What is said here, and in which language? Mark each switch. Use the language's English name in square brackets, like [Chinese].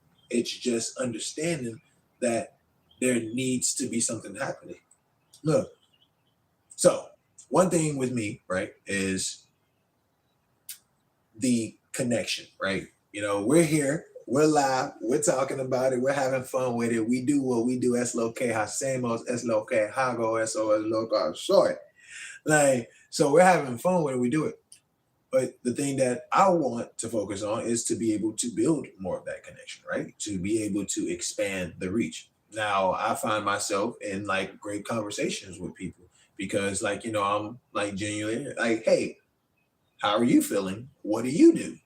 [English] It's just understanding that there needs to be something happening. Look, so one thing with me, right, is the connection, right? We're here, we're live, we're talking about it, we're having fun with it. We do what we do. [Spanish] Es lo que hacemos, es lo que hago, eso es lo que soy. [English] Like, so we're having fun when we do it. But the thing that I want to focus on is to be able to build more of that connection, right? To be able to expand the reach. Now, I find myself in like great conversations with people because like, I'm like genuinely like, hey, how are you feeling? What do you do?